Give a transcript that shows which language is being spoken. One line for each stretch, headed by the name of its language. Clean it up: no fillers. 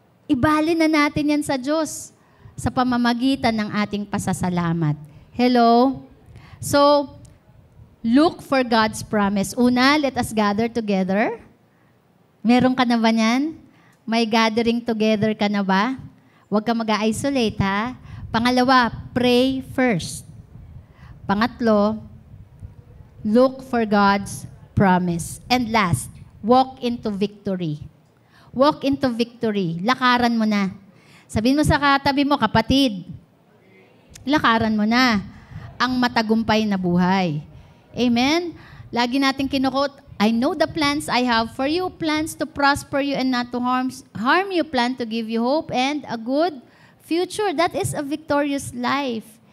Filipino: Ibali na natin yan sa Diyos sa pamamagitan ng ating pasasalamat. Hello?
English: So, look for God's promise. Una, let us gather together.
Filipino: Meron ka na ba niyan? May gathering together ka na ba? Huwag ka mag-isolate, ha? Pangalawa,
English: pray first. Pangatlo, look for God's promise. And last, walk into victory. Walk into victory.
Filipino: Lakaran mo na. Sabihin mo sa katabi mo, kapatid, lakaran mo na ang matagumpay na buhay. Amen? Lagi natin kinukot,
English: I know the plans I have for you, plans to prosper you and not to harm you, plan to give you hope and a good future. That is a victorious life.